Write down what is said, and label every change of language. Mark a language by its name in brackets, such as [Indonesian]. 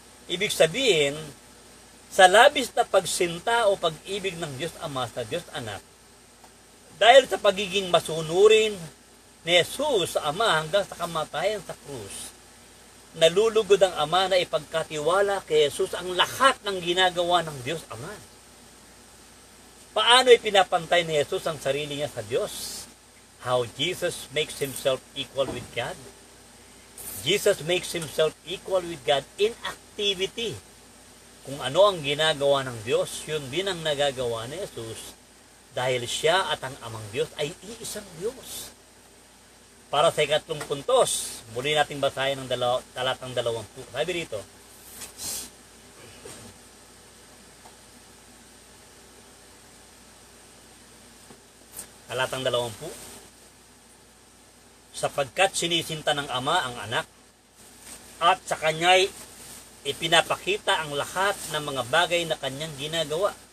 [Filipino] Ibig sabihin, sa labis na pagsinta o pag-ibig ng Diyos Ama sa Diyos Anak, dahil sa pagiging masunurin ni Jesus sa Ama hanggang sa kamatayan sa krus, nalulugod ang Ama na ipagkatiwala kay Jesus ang lahat ng ginagawa ng Diyos Ama. Paano ipinapantay ni Jesus ang sarili niya sa Diyos? [English] How Jesus makes Himself equal with God? Jesus makes Himself equal with God in activity. [Filipino] Kung ano ang ginagawa ng Diyos, yun din ang nagagawa ni Jesus dahil siya at ang Amang Diyos ay iisang Diyos. Para sa ikatlong puntos, muli natin basahin ang talatang 20. Sabi rito, talatang 20, sapagkat sinisinta ng Ama ang anak at sa Kanya'y ipinapakita ang lahat ng mga bagay na Kanyang ginagawa.